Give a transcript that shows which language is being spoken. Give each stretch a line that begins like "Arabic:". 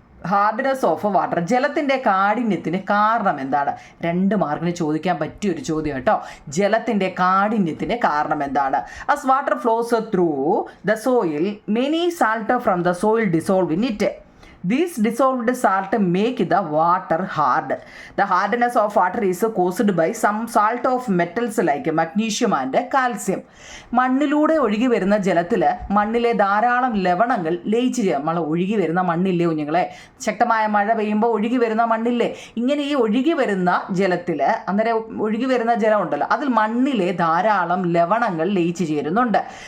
Malayalam: Hardness of water, ജലത്തിൻ്റെ കാഠിന്യത്തിന് കാരണം എന്താണ്? 2 മാർക്കിന് ചോദിക്കാൻ പറ്റിയൊരു ചോദ്യം കേട്ടോ. ജലത്തിൻ്റെ കാഠിന്യത്തിന് കാരണം എന്താണ്?
English: As water flows through the soil many salt from the soil dissolve in it. These dissolved salt make the water hard. The hardness of water is caused by some salt of metals like magnesium and calcium.
Malayalam: മണ്ണിലൂടെ ഒഴുകി വരുന്ന ജലത്തിൽ മണ്ണിലെ ധാരാളം ലവണങ്ങൾ ലയിച്ച് നമ്മൾ ഒഴുകി വരുന്ന മണ്ണില്ലേ കുഞ്ഞുങ്ങളെ, ശക്തമായ മഴ പെയ്യുമ്പോൾ ഒഴുകി വരുന്ന മണ്ണില്ലേ, ഇങ്ങനെ ഈ ഒഴുകി വരുന്ന ജലത്തിൽ, അന്നേരം ഒഴുകി വരുന്ന ജലം ഉണ്ടല്ലോ, അതിൽ മണ്ണിലെ ധാരാളം ലവണങ്ങൾ ലയിച്ച് ചേരുന്നുണ്ട്.